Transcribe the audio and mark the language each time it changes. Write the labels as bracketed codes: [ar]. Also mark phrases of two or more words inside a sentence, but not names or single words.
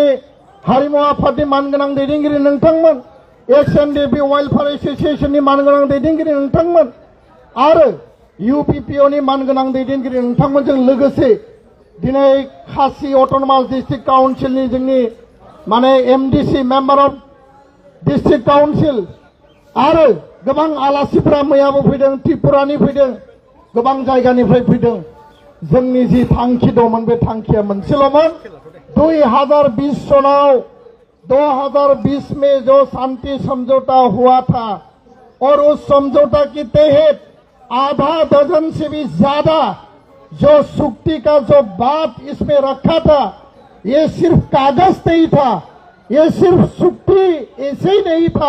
[brx] हारिमु आफादनि मानगोनां दैदेनगिरि नोंथांमोन, [en] XNDP Welfare Association [brx] मानगोनां दैदेनगिरि नोंथांमोन आरो इउपिपिअनि मानगोनां दैदेनगिरि नोंथांमोनजों लोगोसे दिनै खासि अट'नमास डिस्ट्रिक्ट काउन्सिलनि जोंनि एमडिसि [en] Member of District Council [brx] आरो गोबां आलासिफोरा मैयाबो फैदों, त्रिपुरानि फैदों, गोबां जायगानिफ्राय फैदों। जोंनि जि थांखि दंमोन बे थांखिया मोनसेल'मोन। [hi] 2020 सनाव 2020 में जो शांति समझौता हुआ था और उस समझौता के तहत आधा दर्जन से भी ज्यादा जो सुक्ति का जो बात इसमें रखा था, ये सिर्फ कागज नहीं था, ये सिर्फ सुक्ति ऐसे ही नहीं था।